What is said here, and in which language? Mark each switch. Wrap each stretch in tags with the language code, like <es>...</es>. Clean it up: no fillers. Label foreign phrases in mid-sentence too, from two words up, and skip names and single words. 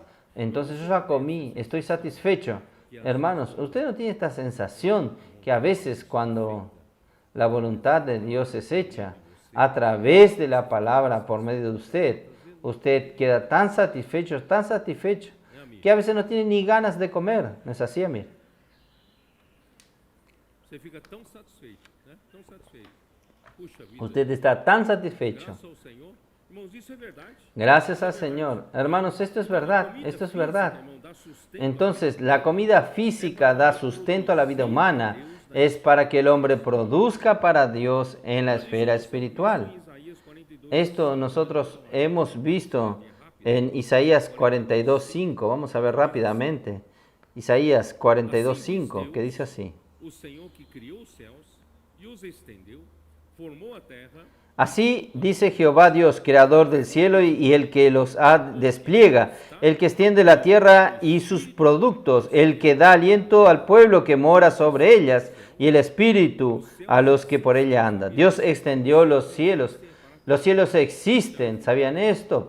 <es>Entonces yo ya comí, estoy satisfecho. Hermanos, usted no tiene esta sensación que a veces cuando la voluntad de Dios es hecha a través de la palabra por medio de usted queda tan satisfecho, que a veces no tiene ni ganas de comer. ¿No es así, Amir?</es> <pt>Você fica tão satisfeito, né? Tão satisfeito. Puxa vida.</pt> <es>Usted está tan satisfecho.</es> <pt>Graças ao Senhor. Irmãos, isso é verdade.</pt> <es>Gracias al Señor. Hermanos, esto es verdad, esto es verdad.</es> <pt>Irmão, dá sustento.</pt> <es>Entonces, la comida física da sustento a la vida humana, es para que el hombre produzca para Dios en la esfera espiritual. Isaías 42, Esto nosotros hemos visto en Isaías 42:5. Vamos a ver rápidamente. Isaías 42:5, que dice así.</es> <pt>O Senhor que criou os céus e os estendeu, formou a terra.</pt> <es>Así dice Jehová Dios, creador del cielo y el que los despliega, el que extiende la tierra y sus productos, el que da aliento al pueblo que mora sobre ellas y el espíritu a los que por ella andan. Dios extendió los cielos. Los cielos existen, ¿sabían esto?</es>